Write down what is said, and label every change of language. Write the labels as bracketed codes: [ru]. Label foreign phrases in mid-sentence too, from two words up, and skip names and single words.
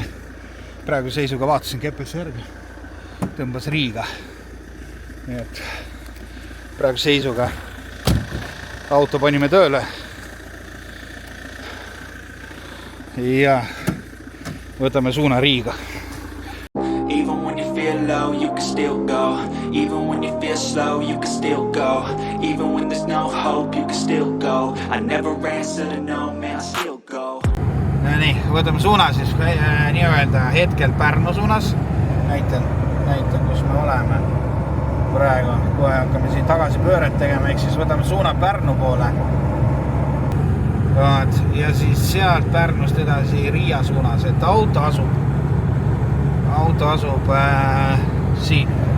[et] Praegu seisuga vaatasin Kepes järgi. Tõmbas Riiga. Nii et praegu seisuga auto panime tööle. Ja võtame suuna Riiga. [en] Even when you feel low, you can still go. Even when you feel slow, you can still go. Even when there's no hope, you can still go. I never answer to no, man, I still go. [et] No nii, võtame suuna siis nii-öelda hetkel Pärnu suunas. Näitan, kus me oleme praegu. Kohe hakkame siin tagasi pööret tegema, ehk siis võtame suuna Pärnu poole. Ja siis sealt Pärnust edasi Riia suunas, et auto asub siin.